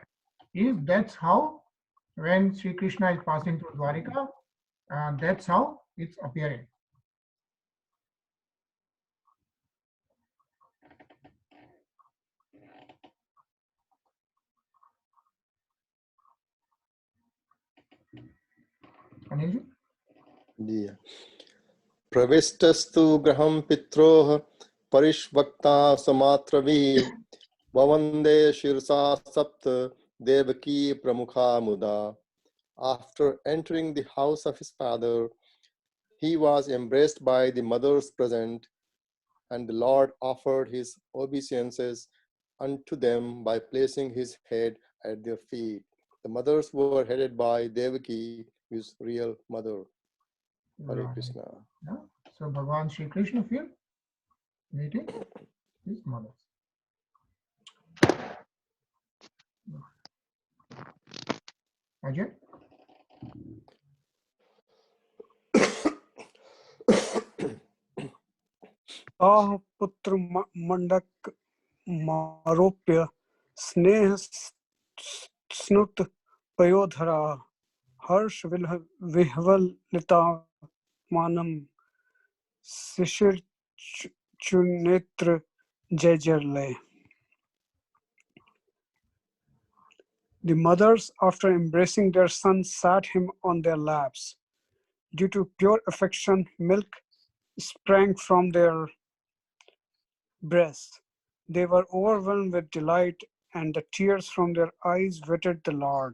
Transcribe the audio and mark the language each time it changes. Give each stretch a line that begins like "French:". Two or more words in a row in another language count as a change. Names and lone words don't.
English: That's how when Sri Krishna is passing through Dwarika, that's how it's appearing. Anilji? Yeah.
Sanskrit: प्रविष्टस्तु गृहं पित्रोः परिष्वक्तः स्वमातृभिः ववन्दे शिरसा सप्त देवकी प्रमुखा मुदा.
English: After entering the house of his father, he was embraced by the mothers present, and the Lord offered his obeisances unto them by placing his head at their feet. The mothers were headed by Devaki, his real mother. Hare Krishna. Yeah. So Bhagavan Sri Krishna feel meeting his mothers. Ajay?
Sanskrit: आह पुत्र मंडक मारोप्य स्नेह स्नुत पयोधरा हर्ष विह्वलिता मानम शिशिर चुनेत्र जय जय.
English: The mothers, after embracing their sons, sat him on their laps. Due to pure affection, milk sprang from their breasts. They were overwhelmed with delight, and the tears from their eyes wetted the Lord.